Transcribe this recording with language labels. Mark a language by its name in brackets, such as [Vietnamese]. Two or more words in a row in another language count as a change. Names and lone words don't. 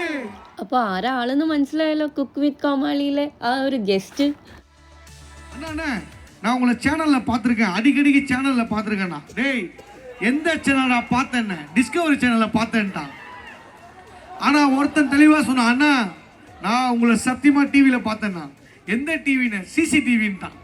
[Malayalam] അപ്പോൾ ആരാളെന്ന് മനസ്സിലായല്ലോ, കുക്ക് വിത്ത് കോമാളിയിലെ ആ ഒരു ഗസ്റ്റ്. [Tamil] அண்ணா நான் உங்களை சேனல்ல பார்த்துருக்கேன், அடிக்கடிக்கு சேனல்ல பார்த்துருக்கேண்ணா. டேய் எந்த சேனலா பார்த்தேன்ன? டிஸ்கவரி சேனல்ல பார்த்தேன்ட்டான். ஆனா ஒருத்தன் தெளிவா சொன்னான், அண்ணா நான் உங்களை சத்தியமா டிவியில பார்த்தேன்னா. எந்த டிவின்னு? சிசிடிவின்னு தான்.